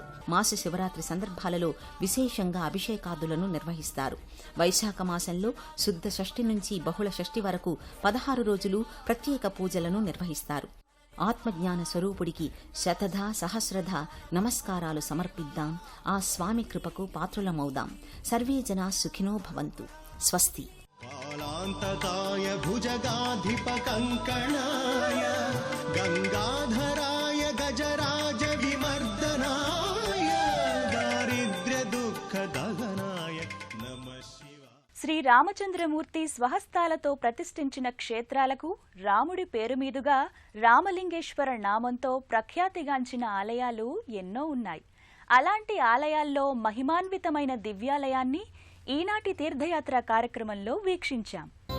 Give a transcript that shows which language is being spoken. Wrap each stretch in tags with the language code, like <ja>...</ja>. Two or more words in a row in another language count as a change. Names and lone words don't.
<te>మాస శివరాత్రి సందర్భాలలో విశేషంగా అభిషేకాదులను నిర్వహిస్తారు. వైశాఖ మాసంలో శుద్ధ షష్ఠి నుంచి బహుళ షష్ఠి వరకు 16 రోజులు ప్రత్యేక పూజలను నిర్వహిస్తారు. ఆత్మజ్ఞాన స్వరూపుడికి శతధ సహస్రధ నమస్కారాలు సమర్పిద్దాం. ఆ స్వామి కృపకు పాత్రులమౌదాం.</te> <sa>సర్వే జనా సుఖినో భవంతు.</sa> <te>స్వస్తి.</te> <sa>कालान्तकाय भुजगाधिपकङ्कणाय गङ्गाधराय गजराज विमर्दनाय दारिद्र्यदुःखदहनाय नमः शिवाय.</sa> <te>శ్రీ రామచంద్రమూర్తి స్వహస్తాలతో ప్రతిష్ఠించిన క్షేత్రాలకు రాముడి పేరు మీదుగా రామలింగేశ్వర నామంతో ప్రఖ్యాతిగాంచిన ఆలయాలు ఎన్నో ఉన్నాయి. అలాంటి ఆలయాల్లో మహిమాన్వితమైన దివ్యాలయాన్ని ఈనాటి తీర్థయాత్ర కార్యక్రమంలో వీక్షించాం.</te>